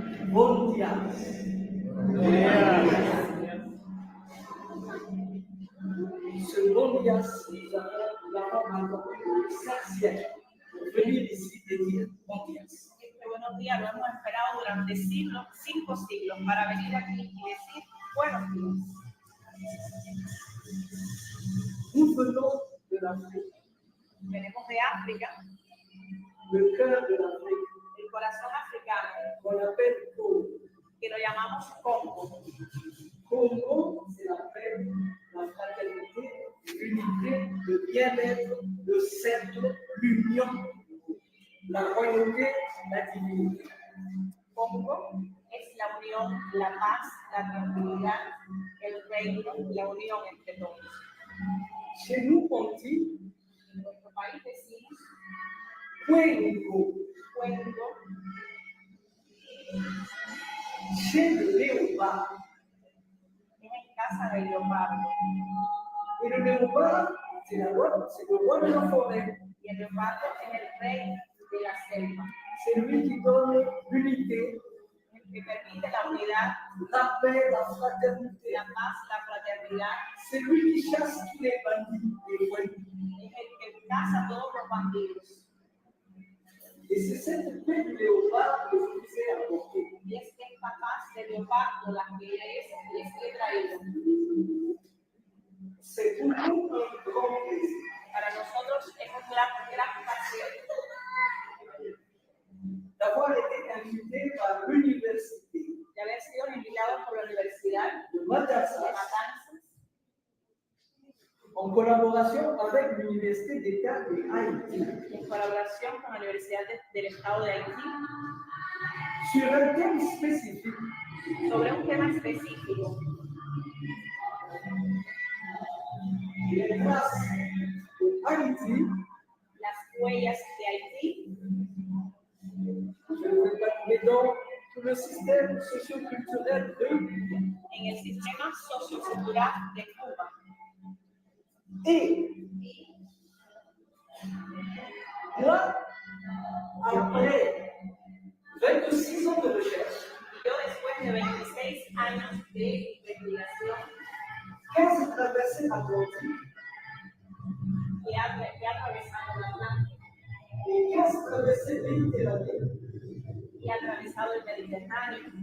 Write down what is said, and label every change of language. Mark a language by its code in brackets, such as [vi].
[es] Buenos días. [fr] Ce bon días, nous l'avons attendu depuis 5 siècles pour venir ici et dire bon días. [es] Este buenos días lo hemos esperado durante siglos, 5 siglos, para venir aquí y decir buenos días. [fr] Nous venons de l'Afrique. [es] Venimos de África, [fr] Le cœur de l'Afrique, [es] el corazón africano, [fr] qu'on appelle Congo. [es] que lo llamamos Congo. [fr] Congo, c'est la paix, la fraternité, l'unité, le bien-être, le cercle, l'union, la royauté, la divinité. [es] Congo es la unión, la paz, la tranquilidad, el reino, la unión entre todos. [fr] Chez nous, on dit [es] En nuestro país decimos Cuengo, cuento, [fr] chez le léopard. [es] es en casa del leopardo. [fr] Et le léopard, c'est le roi de la forêt. [es] Y el leopardo es el rey de la selva, [fr] C'est lui qui donne l'unité, [es] el que permite la unidad, [fr] la paix, la fraternité. [es] la paz, la fraternidad. [fr] C'est lui qui chasse tous les bandits et voyous. [es] Es el que caza a todos los bandidos. [fr] Et c'est cette paix du léopard que je vous ai apportée. [es] Y es esta paz del leopardo la que les he traído. [fr] C'est pour nous un grand plaisir. [es] Para nosotros es un gran placer [fr] D'avoir été invité par l'université [es] de haber sido invitados por la Universidad [fr] de [es] de [fr] Madagascar [es] Matanzas [fr] en collaboration avec l'université d'État de Haïti [es] en colaboración con la Universidad del Estado de Haití [fr] sur un thème spécifique, [es] sobre un tema específico, [fr] les traces de Haïti. [es] las huellas de Haití, [fr] Je ne vais pas tomber dans tout le système socio-culturel de [es] en el sistema sociocultural de Cuba. [fr] Et moi, après 26 ans de recherche, [es] Y yo, después de 26 años de investigación, [fr] 15 traversées atlantiques [es] he atravesado el Atlántico [fr] et 15 traversées méditerranéennes, [es] y he atravesado el Mediterráneo,